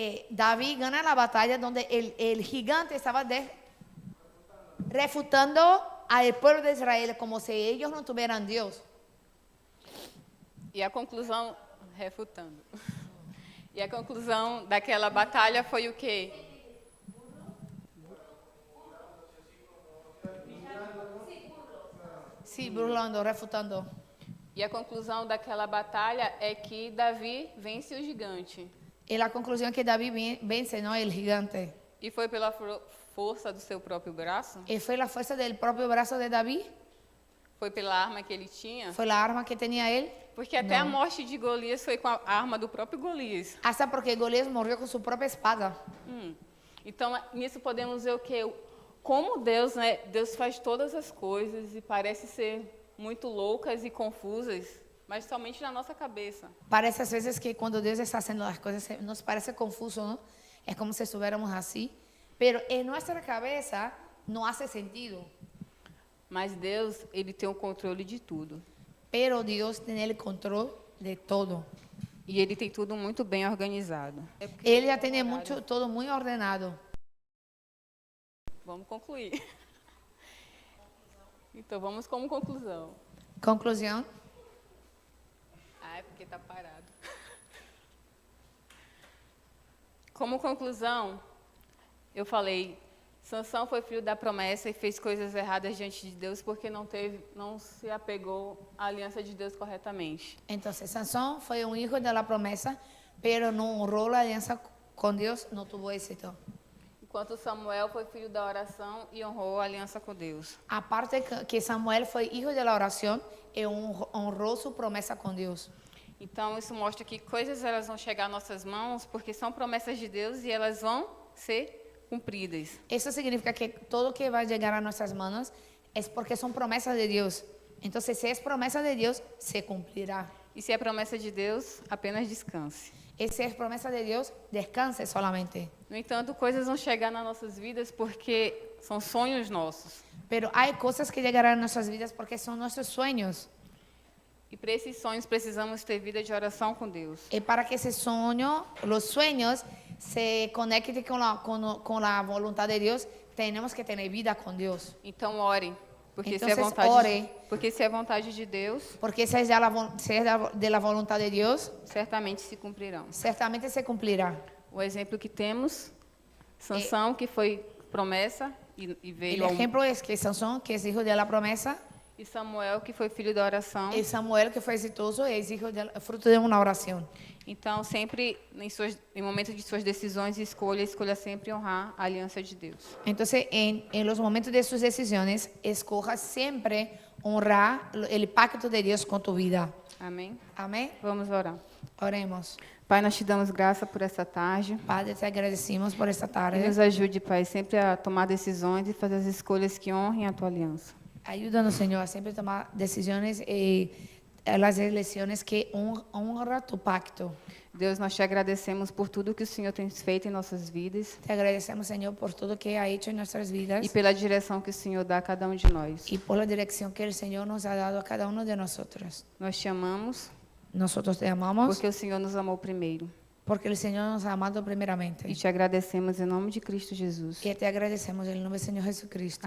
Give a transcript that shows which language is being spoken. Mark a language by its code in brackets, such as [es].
[es] David gana la batalla donde el gigante estaba refutando al pueblo de Israel como si ellos no tuvieran Dios. [pt] E a conclusão, refutando. E a conclusão daquela batalha foi o quê? [es] Sí, burlando, refutando. [pt] E a conclusão daquela batalha é que Davi vence o gigante. E a conclusão é que Davi vence, não, o gigante. E foi pela força do seu próprio braço? E foi a força do próprio braço de Davi? Foi pela arma que ele tinha? Foi a arma que tinha ele? Porque até a morte de Golias foi com a arma do próprio Golias. [es] Hasta porque [pt] Golias morreu com sua própria espada. Então, nisso podemos ver o quê? Como Deus, né? Deus faz todas as coisas e parece ser muito loucas e confusas, mas somente na nossa cabeça. Parece às vezes que quando Deus está fazendo as coisas nos parece confuso, não? É como se estivéssemos assim, [es] pero [pt] em nossa cabeça [es] no hace sentido. [pt] Mas Deus, ele tem o controle de tudo. [es] Pero Dios tiene el control de todo. [pt] E ele tem tudo muito bem organizado. [es] Él ya tiene todo muy ordenado. [pt] Vamos concluir. Então, vamos como conclusão. [es] Conclusión. [pt] Ah, é porque tá parado. Como conclusão, eu falei, Sansão foi filho da promessa e fez coisas erradas diante de Deus porque não se apegou à aliança de Deus corretamente. [es] Entonces, Sansón fue un hijo de la promesa, pero no honró la alianza con Dios, no tuvo éxito. [pt] Enquanto Samuel foi filho da oração e honrou a aliança com Deus. [es] Aparte que Samuel fue hijo de la oración y honró su promesa con Dios. [pt] Então, isso mostra que coisas elas vão chegar às nossas mãos porque são promessas de Deus e elas vão ser cumpridas. [es] Eso significa que todo que va a llegar a nuestras manos es porque son promesas de Dios. Entonces, si es promesa de Dios, se cumplirá. [pt] E se é promessa de Deus, apenas descanse. [es] Y si es promesa de Dios, descanse solamente. [pt] No entanto, coisas vão chegar nas nossas vidas porque são sonhos nossos. [es] Pero hay cosas que llegarán a nuestras vidas porque son nuestros sueños. [pt] E para esses sonhos precisamos ter vida de oração com Deus. [es] Y para que ese sueño, los sueños, se conecten con la voluntad de Dios, tenemos que tener vida con Dios. [pt] Então ore, porque [es] Entonces, [pt] se é vontade [es] ore. [pt] porque se é vontade de Deus, [es] Porque si es de la voluntad de Dios, [pt] certamente se cumprirão. [es] ciertamente se cumplirá. [pt] O exemplo que temos, Sansão, que foi promessa e veio [es] El ejemplo es que Sansón, que es hijo de la promesa, [pt] e Samuel, que foi filho da oração. [es] y Samuel, que fue exitoso, es fruto de una oración. [pt] Então, sempre em momentos de suas decisões e escolhas, escolha sempre honrar a aliança de Deus. [es] Entonces, en los momentos de sus decisiones, escoja siempre honrar el pacto de Dios con tu vida. [pt] Amém? [es] Amén. [pt] Vamos orar. [es] Oremos. [pt] Pai, nós te damos graça por essa tarde. [es] Padre, te agradecemos por esta [pt] E [es] tarde. [pt] nos ajude, Pai, sempre a tomar decisões e fazer as escolhas que honrem a tua aliança. [es] Ayúdanos, Señor, a siempre tomar decisiones y las elecciones que honra tu pacto. [pt] Deus, nós te agradecemos por tudo que o Senhor tem feito em nossas vidas [es] Te agradecemos, Señor, por todo que ha hecho en nuestras vidas [pt] e pela direção que o Senhor dá a cada um de nós. [es] y por la dirección que el Señor nos ha dado a cada uno de nosotros. [pt] Nós te amamos [es] Nosotros te amamos [pt] porque o Senhor nos amou primeiro. [es] porque el Señor nos ha amado primeramente. [pt] E te agradecemos em nome de Cristo Jesus. [es] Y te agradecemos en el nombre del Señor Jesucristo.